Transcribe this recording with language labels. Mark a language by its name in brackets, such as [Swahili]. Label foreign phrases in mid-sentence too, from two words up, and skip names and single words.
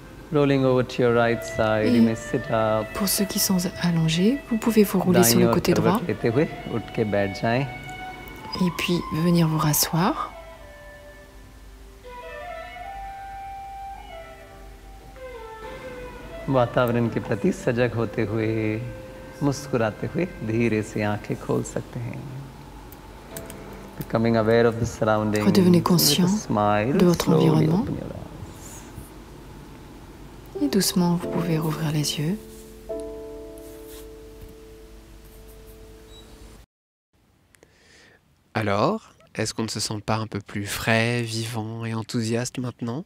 [French] Pour ceux qui sont allongés, vous pouvez vous rouler sur le côté droit et puis venir vous rasseoir. [Hindi] वातावरण के प्रति सजग होते हुए मुस्कुराते हुए धीरे से आंखें खोल सकते हैं. [English] Becoming aware of the surroundings. [French] Redevenez conscient de votre environnement. Et doucement, vous pouvez rouvrir les yeux. Alors, est-ce qu'on ne se sent pas un peu plus frais, vivant et enthousiaste maintenant?